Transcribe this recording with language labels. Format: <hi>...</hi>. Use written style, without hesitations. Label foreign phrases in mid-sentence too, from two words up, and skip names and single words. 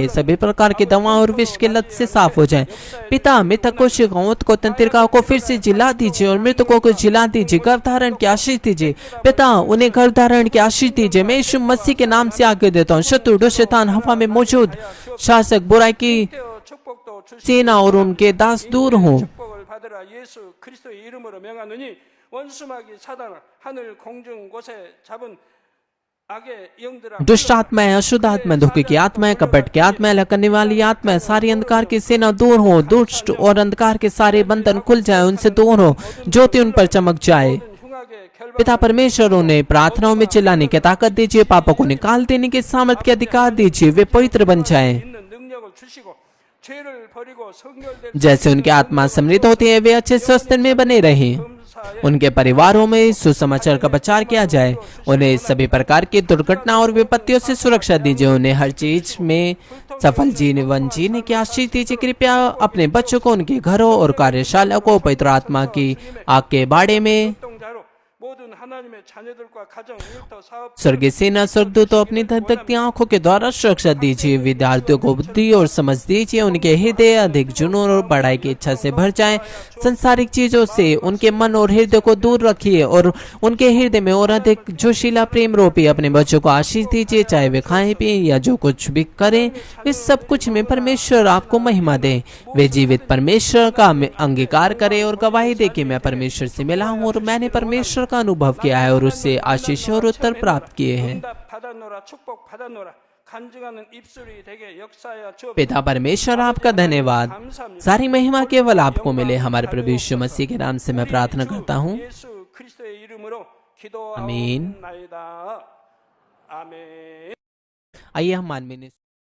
<hi>सभी प्रकार की दवाओं और विष के लत से साफ हो जाए। पिता मृतक कोशिकाओं को तंत्रिकाओं को फिर से जिला दीजिए और मृतकों को जिला दीजिए। गर्भधारण की आशीष दीजिए। पिता उन्हें गर्भधारण की आशीष दीजिए। मैं यीशु मसीह के नाम से आज्ञा देता हूँ, शत्रु शैतान हवा में मौजूद शासक बुराई की</hi> <ko>주시고</ko> <hi>सेना और उनके दास दूर हों।</hi> <ko>축복을 받으라. 예수 그리스도의 이름으로 명하노니 원수마귀 사단아 하늘 공중 곳에 잡은 악의 영들아</ko> <hi>दुष्ट आत्माएं, अशुद्ध आत्माएं, धोखे की आत्माएं, कपट की आत्माएं, अलग करने वाली आत्माएं, सारी अंधकार की सेना दूर हो। दुष्ट और अंधकार के सारे बंधन खुल जाए, उनसे दूर हो, ज्योति उन पर चमक जाए।</hi> <ko>흉악의 결박</ko> <hi>पिता परमेश्वर उन्हें प्रार्थनाओं में चिल्लाने की ताकत दीजिए, पापों को निकाल देने के सामर्थ के अधिकार दीजिए, वे पवित्र बन जाएं।</hi> <ko>있는 능력을 주시고 죄를 버리고 성결될</ko> <hi>जैसे उनकी आत्मा समृद्ध होती है, वे अच्छे स्वास्थ्य में बने रहें।</hi> <ko>검사에</ko> <hi>उनके परिवारों में सुसमाचार का प्रचार किया जाए। उन्हें सभी प्रकार की दुर्घटना और विपत्तियों से सुरक्षा दीजिए। उन्हें हर चीज में सफल जीवन जीने की आशीष दीजिए। कृपया अपने बच्चों को, उनके घरों और कार्यशाला को पवित्र आत्मा की आग के बाड़े में</hi> <ko>동자로 모든 하나님의 자녀들과 가정, 일터, 사업</ko> <hi>स्वर्गीय सेना स्वर्गदूतों अपनी धकधकती आंखों के द्वारा सुरक्षा दीजिए। विद्यार्थियों को बुद्धि और समझ दीजिए। उनके हृदय अधिक जुनून और बढ़ाई की इच्छा से भर जाएं। संसारिक चीजों से उनके मन और हृदय को दूर रखिए और उनके हृदय में और अधिक जोशीला प्रेम रोपिए। अपने बच्चों को आशीष दीजिए, चाहे वे खाएं पिए या जो कुछ भी करें, वे सब कुछ में परमेश्वर आपको महिमा दे। वे जीवित परमेश्वर का अंगीकार करें और गवाही दे कि मैं परमेश्वर से मिला हूँ और मैंने परमेश्वर का अनुभव किया है और उससे आशीष और उत्तर प्राप्त किए हैं।</hi> <ko>응답 받았노라. 축복 받았노라. 간증하는 입술이 되게 역사하여 주옵소서.</ko> <hi>पिता परमेश्वर आपका धन्यवाद। सारी महिमा केवल आपको मिले। हमारे प्रभु यीशु मसीह के नाम से मैं प्रार्थना करता हूँ,</hi> <ko>예수 그리스도의 이름으로 아멘। 기도하옵나이다. 아멘.</ko> <hi>आइए हम मानवीय</hi>